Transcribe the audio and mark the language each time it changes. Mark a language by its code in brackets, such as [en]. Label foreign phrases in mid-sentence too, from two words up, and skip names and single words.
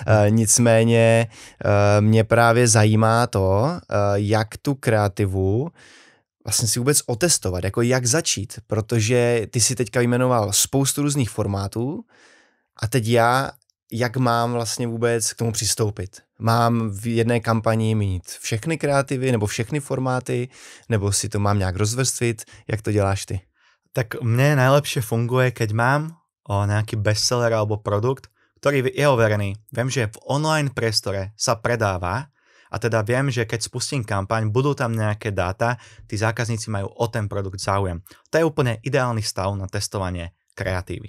[cs] Nicméně mě právě zajímá to, jak tu kreativu vlastně si vůbec otestovat, jako jak začít, protože ty si teďka vyjmenoval spoustu různých formátů a teď já, jak mám vlastně vůbec k tomu přistoupit. Mám v jedné kampani mít všechny kreativy nebo všechny formáty, nebo si to mám nějak rozvrstvit, jak to děláš ty? [sk] Tak mne najlepšie funguje, keď mám nejaký bestseller alebo produkt, ktorý je overený. Viem, že v online priestore sa predáva, a teda viem, že keď spustím kampaň, budú tam nejaké dáta, tí zákazníci majú o ten produkt záujem. To je úplne ideálny stav na testovanie kreatívy.